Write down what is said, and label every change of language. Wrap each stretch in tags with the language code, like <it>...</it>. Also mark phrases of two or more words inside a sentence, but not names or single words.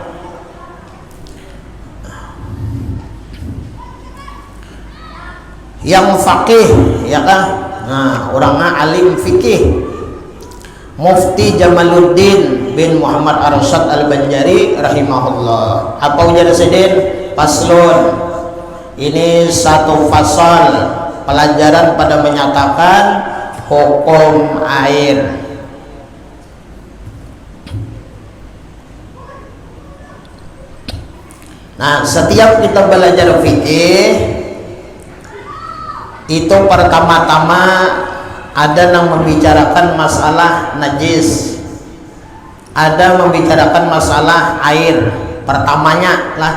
<id>Yang faqih, ya kan? Nah, orangnya alim fikih. Mufti Jamaluddin bin Muhammad Arsyad Al-Banjari rahimahullah.</id> <bjn>Apa ujar sedin?</bjn> <id>Faslun, ini satu fasal pelajaran pada menyatakan hukum air. Nah, setiap kita belajar fikih itu pertama-tama ada yang membicarakan masalah najis, ada membicarakan masalah air pertamanya lah.</id>